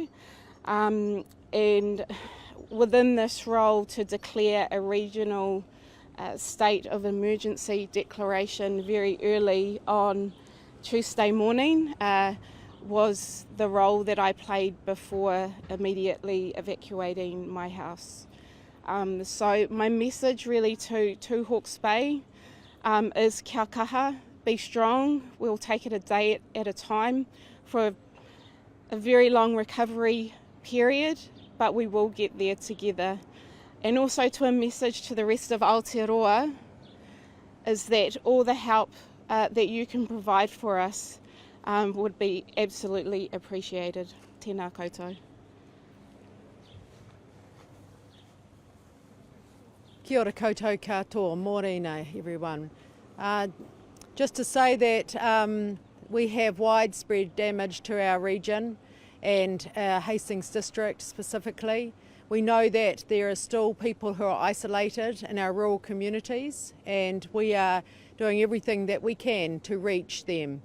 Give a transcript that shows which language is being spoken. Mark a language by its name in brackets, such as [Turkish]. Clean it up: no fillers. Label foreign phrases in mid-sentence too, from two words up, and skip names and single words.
[English] And within this role, to declare a regional state of emergency declaration very early on Tuesday morning was the role that I played before immediately evacuating my house. So my message really to Hawke's Bay is [Māori] kia kaha, [English] be strong. We'll take it a day at a time for a very long recovery period, but we will get there together. And also to a message to the rest of Aotearoa is that all the help that you can provide for us would be absolutely appreciated. [Māori] Tēnā koutou. Kia ora koutou katoa, mōrena everyone. [English] Just to say that we have widespread damage to our region and Hastings district specifically. We know that there are still people who are isolated in our rural communities, and we are doing everything that we can to reach them.